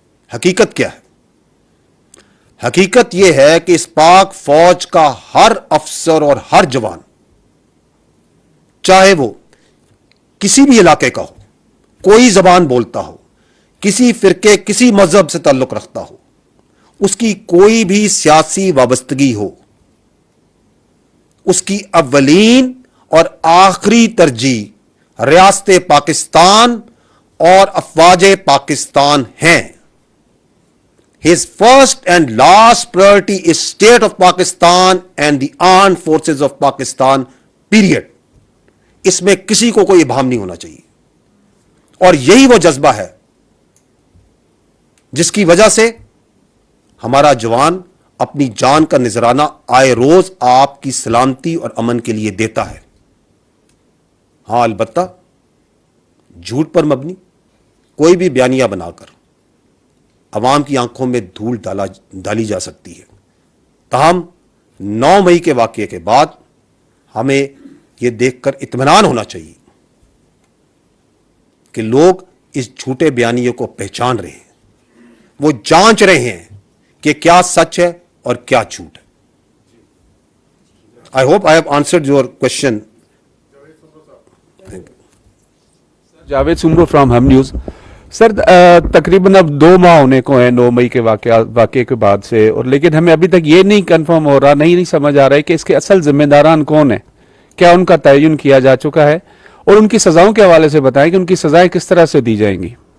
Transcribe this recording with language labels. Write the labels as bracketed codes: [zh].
[ur] حقیقت کیا ہے؟ حقیقت یہ ہے کہ اس پاک فوج کا ہر افسر اور ہر جوان, چاہے وہ کسی بھی علاقے کا ہو, کوئی زبان بولتا ہو, کسی فرقے, کسی مذہب سے تعلق رکھتا ہو, اس کی کوئی بھی سیاسی وابستگی ہو, اس کی اولین اور آخری ترجیح ریاست پاکستان اور افواج پاکستان ہیں. [en] His first and last priority is state of Pakistan and the armed forces of Pakistan, period. [ur] اس میں کسی کو کوئی ابہام نہیں ہونا چاہیے. اور یہی وہ جذبہ ہے جس کی وجہ سے ہمارا جوان اپنی جان کا نذرانہ آئے روز آپ کی سلامتی اور امن کے لیے دیتا ہے. ہاں البتہ جھوٹ پر مبنی کوئی بھی بیانیہ بنا کر عوام کی آنکھوں میں دھول ڈالی جا سکتی ہے. تاہم 9 مئی کے واقعے کے بعد ہمیں یہ دیکھ کر اطمینان ہونا چاہیے کہ لوگ اس جھوٹے بیانیے کو پہچان رہے ہیں, وہ جانچ رہے ہیں کہ کیا سچ ہے اور کیا جھوٹ ہے. [en] I hope I have answered your question. [ur] Javed Soomro from ہم نیوز. سر تقریباً اب 2 ماہ ہونے کو ہیں 9 مئی کے واقعے کے بعد سے, اور لیکن ہمیں ابھی تک یہ نہیں کنفرم ہو رہا, نہیں سمجھ آ رہا ہے کہ اس کے اصل ذمہ داران کون ہیں. کیا ان کا تعین کیا جا چکا ہے؟ اور ان کی سزاؤں کے حوالے سے بتائیں کہ ان کی سزائیں کس طرح سے دی جائیں گی.